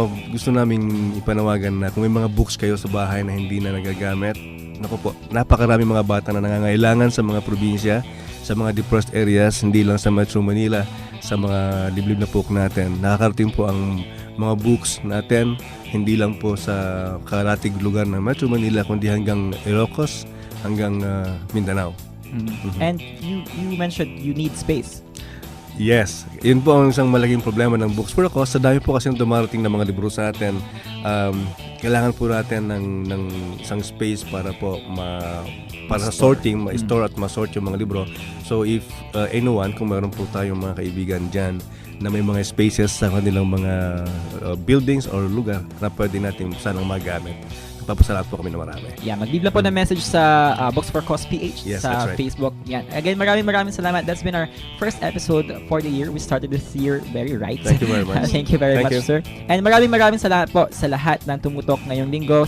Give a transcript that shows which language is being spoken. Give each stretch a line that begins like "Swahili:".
Filipino: Gusto naming ipanawagan na kung may mga books kayo sa bahay na hindi na nagagamit, naku po, napakarami mga bata na nangangailangan sa mga probinsya, sa mga depressed areas, hindi lang sa Metro Manila, sa mga liblib na pook natin. Nakakarating po ang mga books natin, hindi lang po sa karatig lugar ng Metro Manila, kundi hanggang Ilocos, hanggang Mindanao.
English: And you mentioned you need space.
Filipino: Yes, yun po ang isang malaking problema ng books for a cause. Sa dami po kasi dumarating na mga libro sa atin, kailangan po natin ng isang space para po para sa sorting, ma-store at ma-sort yung mga libro. So if anyone, kung meron po tayong mga kaibigan dyan na may mga spaces sa kanilang mga buildings or lugar na pwede natin sanang magamit, papasalamat po kami na marami. Yeah, mag-leave lang po ng message sa Books for Cause PH
English: Yes,
Filipino: sa
English: that's right.
Filipino: Facebook. Yan. Again, maraming salamat.
English: That's been our first episode for the year. We started this year very right. Thank you very much. Thank you very Thank much, you. sir.
Filipino: And maraming salamat po sa lahat ng tumutok ngayong linggo.